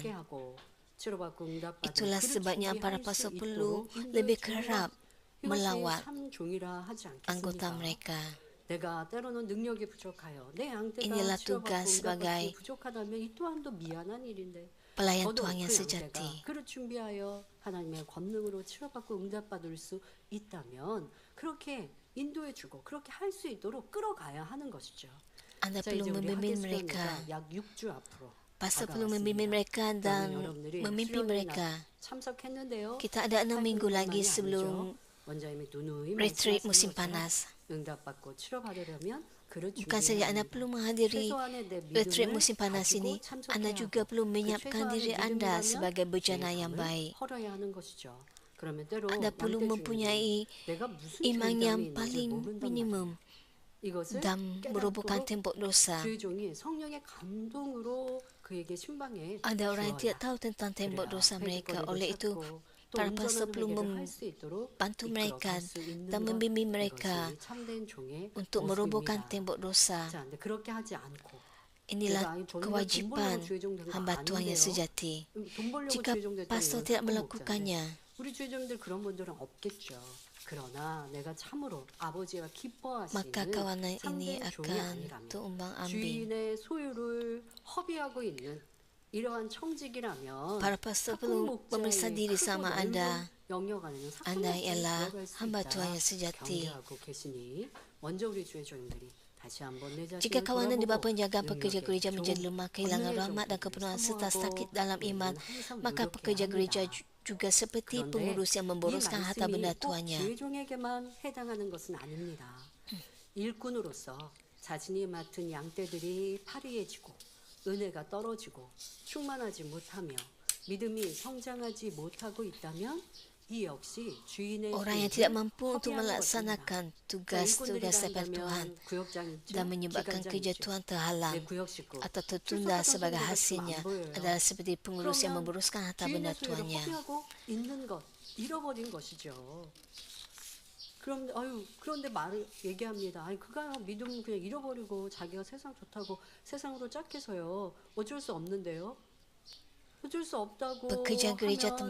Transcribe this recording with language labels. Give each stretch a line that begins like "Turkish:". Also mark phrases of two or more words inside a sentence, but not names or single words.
Malay: Itulah sebabnya para pastor perlu lebih kerap melawat anggota mereka. Inilah tugas sebagai pelayan
Korean: 저도
Malay: Tuhan yang
Korean: 그
Malay: sejati.
Korean: 양떼가 그를 준비하여 하나님의 권능으로 치료받고 응답받을 수 있다면 그렇게 인도해주고 그렇게 할 수 있도록 끌어가야 하는 것이죠.
Malay: Anda
Korean: 자,
Malay: perlu
Korean: 이제 우리
Malay: membimbing
Korean: 하데스
Malay: mereka.
Korean: 강의가 약 6주 앞으로
Malay: Pastor perlu
Korean: 다가왔습니다.
Malay: membimbing mereka
Korean: 그러면
Malay: dan
Korean: 여러분들이
Malay: memimpin
Korean: 수련회에
Malay: mereka.
Korean: 참석했는데요.
Malay: Kita ada 6 minggu lagi
Korean: 8분만이
Malay: sebelum
Korean: 아니죠. 원장님이 누누이
Malay: retreat
Korean: 말씀하시는
Malay: musim
Korean: 것처럼
Malay: panas.
Korean: 응답받고 치료받으려면 그를
Malay: Bukan saja Anda
Korean: 준비해야
Malay: perlu
Korean: 합니다.
Malay: menghadiri
Korean: 최소한의 내
Malay: retreat
Korean: 믿음을
Malay: musim panas
Korean: 가지고
Malay: ini,
Korean: 참석해야
Malay: Anda juga
Korean: 하고
Malay: perlu
Korean: 그
Malay: menyiapkan
Korean: 최소한의
Malay: diri Anda
Korean: 믿음이라면
Malay: sebagai
Korean: 내
Malay: bejana yang
Korean: 삶을
Malay: baik.
Korean: 헐어야 하는 것이죠. 그러면 때로
Malay: Anda perlu
Korean: 양떼
Malay: mempunyai
Korean: 중에는 내가 무슨
Malay: iman
Korean: 죄감이
Malay: yang
Korean: 있는지
Malay: paling
Korean: 모른단
Malay: minimum
Korean: 말이에요. 이것을
Malay: dan merobohkan
Korean: 깨닫도록
Malay: tembok dosa.
Korean: 주의 종이 성령의 감동으로 그에게 신방에
Malay: Ada orang yang tidak
Korean: 주어야
Malay: tahu tentang tembok
Korean: 그래야
Malay: dosa mereka.
Korean: 회개거리도
Malay: Oleh itu,
Korean: 찾고 또
Malay: para pastor
Korean: 온전한
Malay: perlu
Korean: 회개를 할 수 있도록
Malay: membantu mereka
Korean: 이끌어갈 수 있는
Malay: dan
Korean: 것,
Malay: membimbing mereka
Korean: 이것이 참된 종의
Malay: untuk merobohkan
Korean: 모습입니다.
Malay: tembok dosa.
Korean: 자, 근데 그렇게 하지 않고
Malay: Inilah
Korean: 내가 돈
Malay: kewajiban
Korean: 벌려고 주의 종된 거
Malay: hamba Tuhan yang
Korean: 아닌데요.
Malay: sejati.
Korean: 돈 벌려고
Malay: Jika
Korean: 주의 종됐다는
Malay: pastor
Korean: 건
Malay: tidak
Korean: 사고
Malay: melakukannya,
Korean: 목자인데 우리 주의종들 그런 분들은 없겠죠. 그러나 내가 참으로 아버지가
Malay: maka
Korean: 기뻐하시는
Malay: kawanan ini
Korean: 참된 종이
Malay: akan
Korean: 아니라면
Malay: tuumbang ambing.
Korean: 주인의 소유를 허비하고 있는 이러한 청직이라면
Malay: Para pastor
Korean: 사꾼
Malay: perlu memeriksa
Korean: 목자의
Malay: diri
Korean: 크고
Malay: sama
Korean: 넓은
Malay: Anda.
Korean: 영역 안에는 사꾼
Malay: Anda
Korean: 목자에
Malay: ialah
Korean: 들어갈 수
Malay: hamba
Korean: 있다
Malay: Tuhan yang sejati.
Korean: 경계하고 계시니 먼저 우리 주의 종들이 다시 한번 내
Malay: Jika
Korean: 자신을
Malay: kawanan di bawah
Korean: 돌아보고
Malay: penjagaan pekerja
Korean: 능력의
Malay: gereja
Korean: 종,
Malay: menjadi lemah, kehilangan
Korean: 권능의
Malay: rahmat dan
Korean: 종들을
Malay: kepenuhan serta
Korean: 사모하고
Malay: sakit dalam iman,
Korean: 우리는 항상
Malay: maka
Korean: 노력해야
Malay: pekerja gereja
Korean: 합니다.
Malay: juga seperti
Korean: 그런데
Malay: pengurus yang
Korean: 이
Malay: memboroskan harta
Korean: 말씀이
Malay: benda
Korean: 꼭
Malay: tuannya.
Korean: 주의 종에게만 해당하는 것은 아닙니다. 일꾼으로서 자신이 맡은 양떼들이 파리해지고 은혜가 떨어지고 충만하지 못하며 믿음이 성장하지 못하고 있다면 이 역시 주인의
Malay: Orang yang tidak mampu untuk melaksanakan tugas-tugas daripada Tuhan dan menyebabkan kerja Tuhan terhalang atau tertunda sebagai hasilnya adalah seperti pengurus yang memboroskan harta benda tuannya.
Korean: 있는 것 잃어버린 것이죠. 그럼 그런데 말을 얘기합니다. 그가 믿음 그냥 잃어버리고 자기가 세상 좋다고 세상으로 짝해서요. 어쩔 수 없는데요. 어쩔 수 없다고
Malay: Pekerja gereja
Korean: 하면